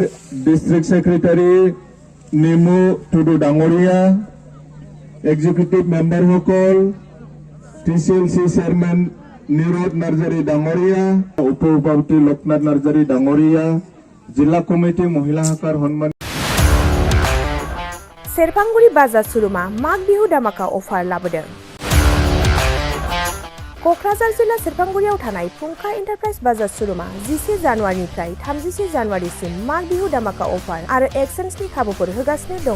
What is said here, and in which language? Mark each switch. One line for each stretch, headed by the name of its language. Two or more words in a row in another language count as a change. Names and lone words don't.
English: District Secretary
Bangla: নিমু টুডু ডাঙরিয়া,
English: Executive Member
Bangla: সকল,
English: TCLC Chairman
Bangla: নিরোদ নার্জারি ডাঙরিয়া, উপ সভাপতি লোকনাথ নার্জারি ডাঙরিয়া, জিলা কমিটি মহিলা শাখার সম্মান
Bodo: सेरफांगुरि बाजार सुरुमा माग बिहु दामाका अफार लाबोदों। कक्राझार जिल्ला सेरफांगुरियाव थानाय फुंखा एन्टारप्राइज बाजार सुरुमा 10 जानुवारिनिफ्राय 30 जानुवारिसिम माग बिहु दामाका अफार आरो एक्सचेन्जनि खाबुफोर होगासिनो दङ।